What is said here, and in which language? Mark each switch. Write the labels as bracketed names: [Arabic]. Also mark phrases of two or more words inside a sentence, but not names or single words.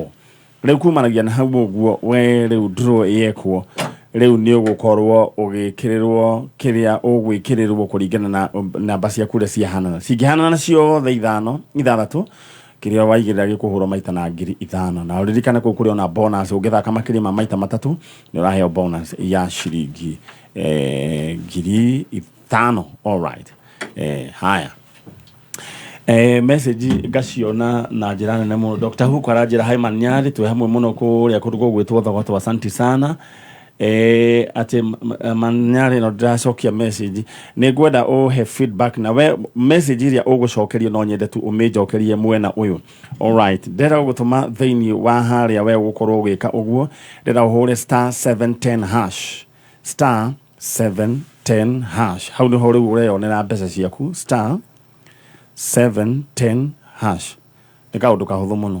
[Kikuyu] Rĩu kumanagia na hau ũguo we rĩu draw yekwo rĩu nĩ ũgũkorwo ũgĩkĩrĩrwo kĩrĩa ũgwĩkĩrĩrwo kũringana na namba ciaku ũrĩa ciahanana. Cingĩhanana ciothe 6 kĩrĩa waigĩrĩra gĩkũhũrwo maita na 5,000. Na ũririkane kũu kũrĩ ona bonus ũngĩthaka makĩria ma maita 3 nĩ ũraheo bonus ya ciringi 5,000. [English] All right. [Kikuyu] Haya. Message ngaciona na njĩra nene mũno. Dr. Huko aranjĩra hai Manyarĩ twĩ hamwe mũno kũrĩa kũrugwo gwĩtwo Thogoto. [Swahili] Asante sana. [Kikuyu] Ati Manyarĩ no ndĩracokia message nĩ ngwenda ũhe feedback na we message iria ũgũcokeria no nyende tu ũmĩnjokerie mwena ũyũ. [English] All right. [Kikuyu] Ndĩrenda gũtũma thĩinĩ wa harĩa we gũkorwo ũgĩka ũguo ndĩrenda ũhũre *710 hash *710 hash. Hau nĩho rĩu ũreyonera mbeca ciaku *710 hash. Nĩ kaũndũ kahũthũ mũno.